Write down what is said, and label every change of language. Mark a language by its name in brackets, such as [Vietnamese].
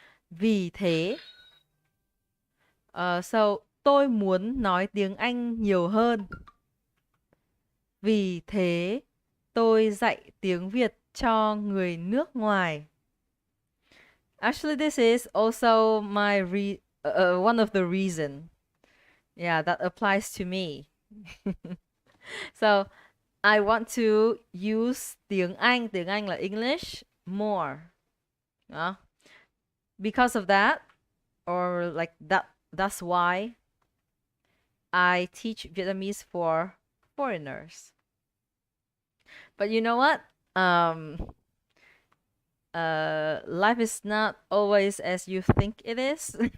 [Vietnamese] Vì thế, so tôi muốn nói tiếng Anh nhiều hơn. Vì thế, tôi dạy tiếng Việt cho người nước ngoài. [English] Actually, this is also my one of the reason. Yeah, that applies to me. So, I want to use [Vietnamese] tiếng Anh là [English] English, more. Because of that, or like that's why I teach Vietnamese for foreigners. But you know what? Life is not always as you think it is.